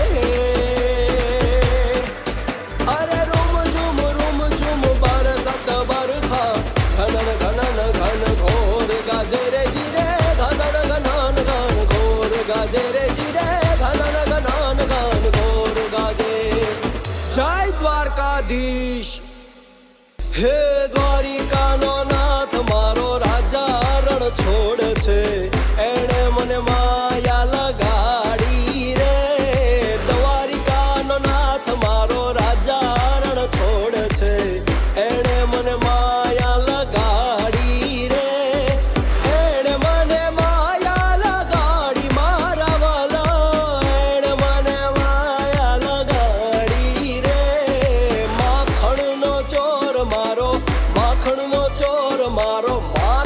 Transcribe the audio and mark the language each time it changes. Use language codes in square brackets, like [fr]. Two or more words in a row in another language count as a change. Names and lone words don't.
[hi] अरे रुम झुम बरसत बरखा घनन घनन घन घोर गाजे रे जिरे घनन घनन घन घोर गाजे रे जिरे घनन घनन घन घोर गाजे जय द्वारकाधीश [gu] હે દ્વારિકાનો નાથ મારો રાજા રણ છોડ છે એણે મને માયા લગાડી રે દ્વારિકાનો નાથ મારો રાજા રણ છોડ છે એણે મને માયા લગાડી રે એણે મને માયા લગાડી મારા વાલા એણે મને માયા લગાડી રે માખણનો ચોર મારો